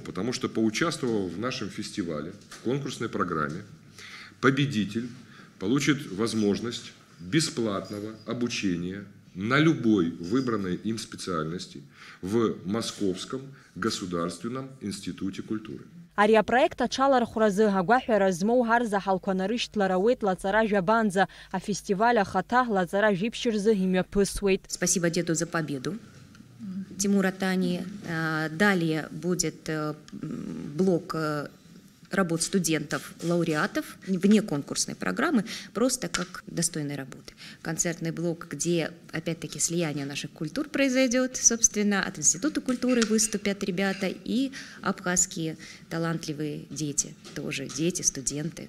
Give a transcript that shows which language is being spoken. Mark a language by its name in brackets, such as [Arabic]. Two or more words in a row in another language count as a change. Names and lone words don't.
[Russian] Потому что поучаствовал в нашем фестивале, в конкурсной программе, победитель получит возможность бесплатного обучения на любой выбранной им специальности в Московском государственном институте культуры. [Abkhazian] Ари апроект аҽалархәразы агәаҳәара змоу ҳарзаҳалқәа нарышьҭлар ауеит лаҵара жәабанӡа, афестиваль ахаҭа лаҵара жәиԥшь рзы имҩаԥысуеит. [Russian] Спасибо деду за победу. Тимура Тани. Далее будет блок работ студентов-лауреатов вне конкурсной программы, просто как достойной работы. Концертный блок, где опять-таки слияние наших культур произойдет, собственно, от Института культуры выступят ребята и абхазские талантливые дети, тоже дети, студенты.